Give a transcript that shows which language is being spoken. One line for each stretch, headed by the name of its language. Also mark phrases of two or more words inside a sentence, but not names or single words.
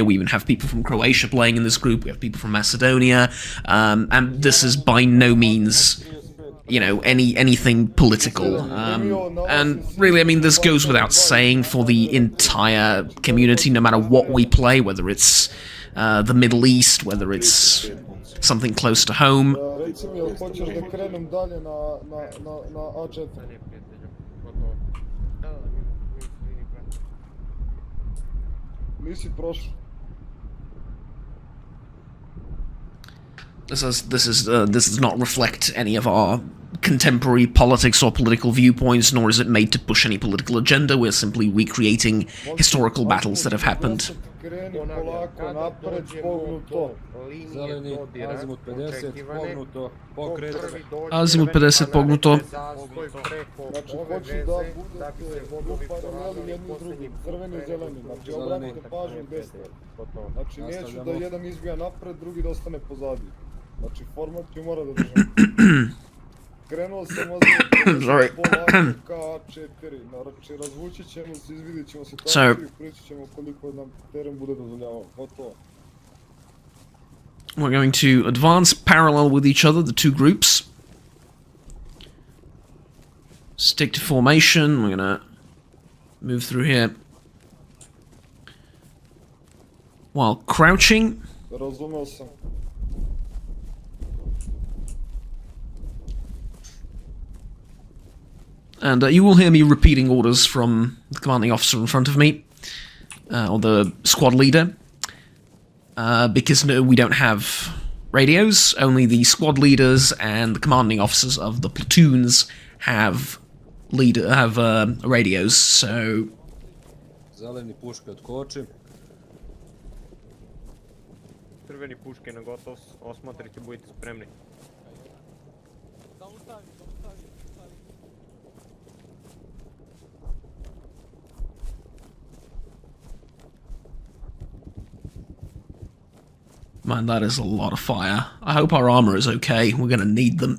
English: We even have people from Croatia playing in this group. We have people from Macedonia, and this is by no means, you know, anything political. And really, I mean, this goes without saying for the entire community, no matter what we play, whether it's the Middle East, whether it's something close to home.
Serbian: Recimo, jel hoćeš da krenem dalje na A4? Nisi prošao.
English: This does not reflect any of our contemporary politics or political viewpoints, nor is it made to push any political agenda. We're simply recreating historical battles that have happened.
Serbian: kreni Ponavljam, polako kada napred, dođemo pognuto. do linije Zeleni, dodira, azimut 50, očekivane, pognuto, ko pokret. prvi dođe, Azimut a 50 naredni pognuto. zastoj preko Znači, ove hoću veze, da da bi se budete vodovi u paraleli poravnali jedni s posljednji drugim, put crveni i pre zeleni. nego Znači, što obratite bude pažnju gde ste. Znači, neću da jedan izbija napred, drugi da ostane pozadi. Znači, format ću mora da držam. Krenuo sam Sorry. polako ka 4. Znači, razvući ćemo se, izvidit ćemo situaciju i pričat ćemo koliko nam teren bude dozvoljavao. Gotovo.
English: We're going to advance parallel with each other, the two groups. Stick to formation. We're gonna move through here while crouching.
Serbian: Razumeo sam.
English: And you will hear me repeating orders from the commanding officer in front of me, or the squad leader, because no, we don't have radios. Only the squad leaders and the commanding officers of the platoons have radios. So
Serbian: Zeleni puške otkoči. Crveni puške na gotov, osmatrite, budite spremni.
English: man, that is a lot of fire. I hope our armor is okay. We're gonna need them.